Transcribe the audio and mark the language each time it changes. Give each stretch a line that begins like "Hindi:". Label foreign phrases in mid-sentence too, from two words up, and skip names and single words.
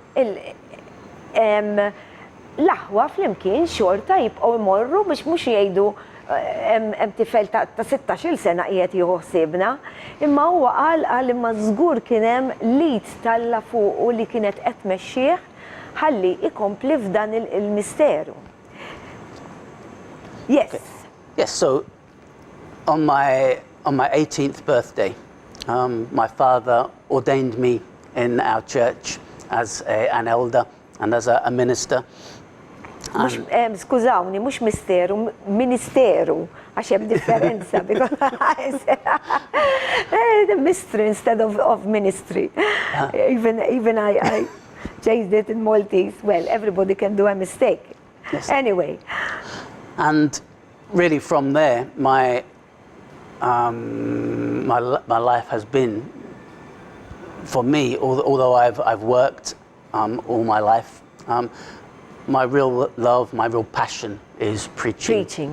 Maltese: l-aħwa flimkien xorta jibqgħu imorru biex mhux jgħidu hemm tifel ta' 16-il sena qiegħed jieħu ħsiebna, imma huwa qal imma żgur kien hemm lid talla fuqu li kienet qed tmexxih ħalli ikompli f'dan il-misteru.
English: Yes. Okay. Yes, so on my 18th birthday, my father ordained me in our church as an elder and as a minister.
Maltese: Skużawni, mhux misteru, ministeru, għax hemm differenza.
English: Mystery instead of ministry. Even I changed it in Maltese. Well, everybody can do a mistake. Yes. Anyway. And really from there, my my life has been, for me, although I've worked all my life, my real love, my real passion is preaching.